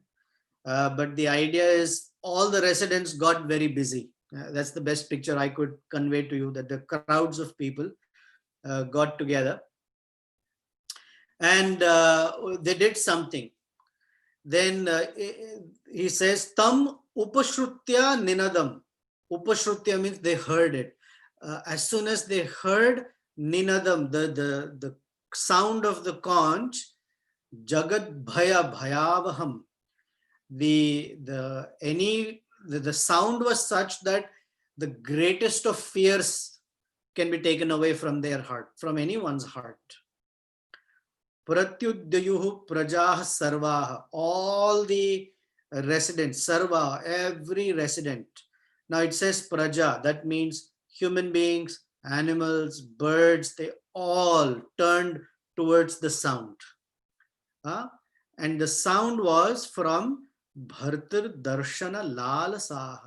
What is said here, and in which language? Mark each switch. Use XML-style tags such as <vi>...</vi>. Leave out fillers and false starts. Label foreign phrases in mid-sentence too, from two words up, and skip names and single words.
<en>But the idea is all the residents got very busy. That's the best picture I could convey to you, that the crowds of people got together and they did something. Then he says,</en> <sa>तम् उपश्रुत्य निनादम्.</sa> <en>Upashrutya means they heard it. As soon as they heard ninadam, the sound of the conch,</en> <sa>जगत् भय भयावहम्.</sa> <en>The sound was such that the greatest of fears can be taken away from their heart, from anyone's heart.</en> <sa>प्रत्युद्ययुः प्रजाः सर्वाः.</sa> <en>All the residents, sarva, every resident. Now it says praja, that means human beings, animals, birds, they all turned towards the sound. And the sound was from</en> <sa>भर्तर् दर्शन लालसाः.</sa>